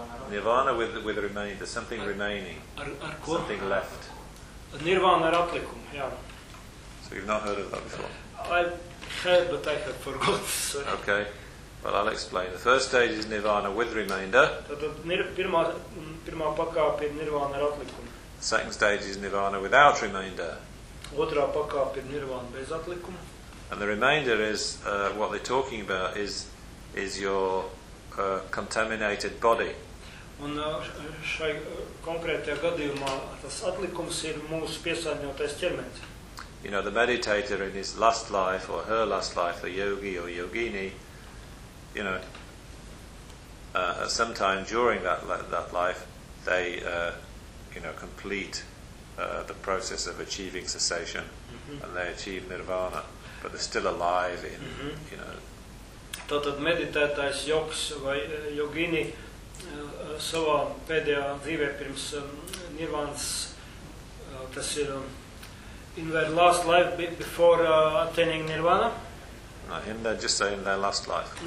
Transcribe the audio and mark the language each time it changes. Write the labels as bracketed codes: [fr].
[en] Nirvana with a remainder, something remaining. [lv] Ar ko? [en] Something left. [lv] Nirvana ar atlikumu, jā. [en] So you've not heard of that before? I heard, but I have forgotten. Sorry. Okay. Well, I'll explain. The first stage is Nirvana with remainder. [lv] Tad pirmā pakāpe ir Nirvana ar atlikumu. [en] Second stage is Nirvana without remainder. [lv] Otrā pakāpe ir Nirvana bez atlikumu. [en] And the remainder is, what they're talking about is your contaminated body. [lv] Un šai konkrētajā gadījumā tas atlikums ir mūsu piesārņotais ķermenis. [en] You know, the meditator in his last life or her last life, the yogi or yogini, you know, sometime during that life, they, you know, complete the process of achieving cessation, mm-hmm. and they achieve nirvana, but they're still alive in, mm-hmm. you know. [lv] Tātad meditētājs jogs vai jogini savā pēdējā dzīvē pirms nirvānas, tas ir [en] in their last life before attaining nirvana. No, him they just say in their last life.